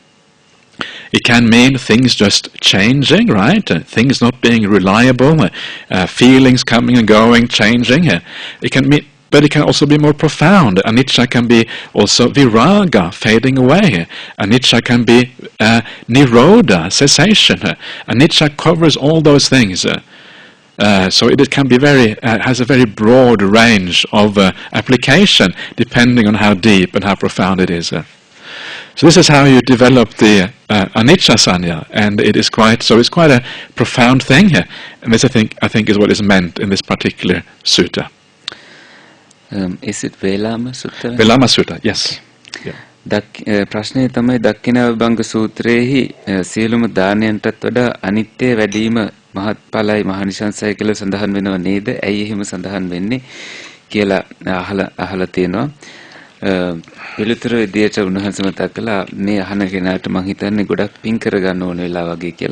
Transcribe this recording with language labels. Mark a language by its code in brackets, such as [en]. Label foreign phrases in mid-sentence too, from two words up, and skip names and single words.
[en] It can mean things just changing, right? Things not being reliable, feelings coming and going, changing. But it can also be more profound. Anicca can be also viraga, fading away. Anicca can be nirodha, cessation. Anicca covers all those things. So it can be has a very broad range of application, depending on how deep and how profound it is. So this is how you develop the anicca sanya, and it's quite a profound thing, and this I think is what is meant in this particular sutta. Is it Velama Sutta? Velama Sutta, yes. Yeah. [si] ප්‍රශ්නය තමයි දක්ඛිනාභංග සූත්‍රයේහි සියලුම දානයන්ටත් වඩා අනිත්‍ය වැඩිම මහත්ඵලයි මහනිසංසය කියලා සඳහන් වෙනව නේද? ඇයි එහෙම සඳහන් වෙන්නේ කියලා අහලා තියෙනවා. පිළිතුරු විදියට උන්වහන්සේ මතක් කළා මේ අහන කෙනාට මං හිතන්නේ ගොඩක් පිං කරගන්න ඕන වෙලා වගේ කියලා.